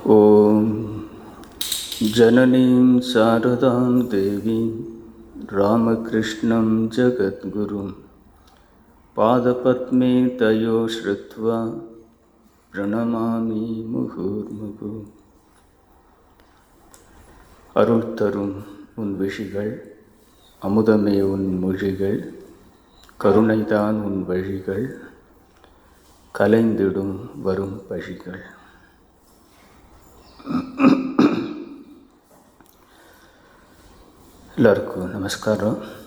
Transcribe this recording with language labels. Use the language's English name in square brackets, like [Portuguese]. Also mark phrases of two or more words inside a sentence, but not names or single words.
[Sanskrit] ॐ जननीं शारदां देवीं रामकृष्णं जगद्गुरुं पादपद्मे तयो श्रुत्वा प्रणमामि मुहुर्मुहुः. [Tamil] அருள் தரும் உன் விஷிகள், அமுதமே உன் மொழிகள், கருணைதான் உன் வழிகள், கலைந்திடும் வரும் பழிகள். எல்லாருக்கும் நமஸ்காரம்.